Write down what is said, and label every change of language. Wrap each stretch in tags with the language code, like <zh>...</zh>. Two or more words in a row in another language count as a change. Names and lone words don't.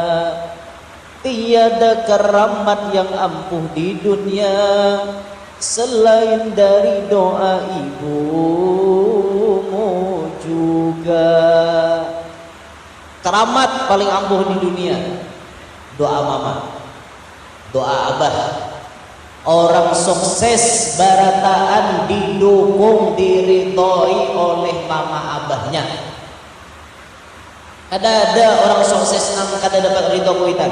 <id>Tiada keramat yang ampuh di dunia selain dari doa ibumu juga. Keramat paling ampuh di dunia doa mama, doa abah.</id> <bjn>Orang sukses barataan didukung, diridhoi oleh mama abahnya. Kada ada orang sukses nang kada dapat ridho kuitan.</bjn>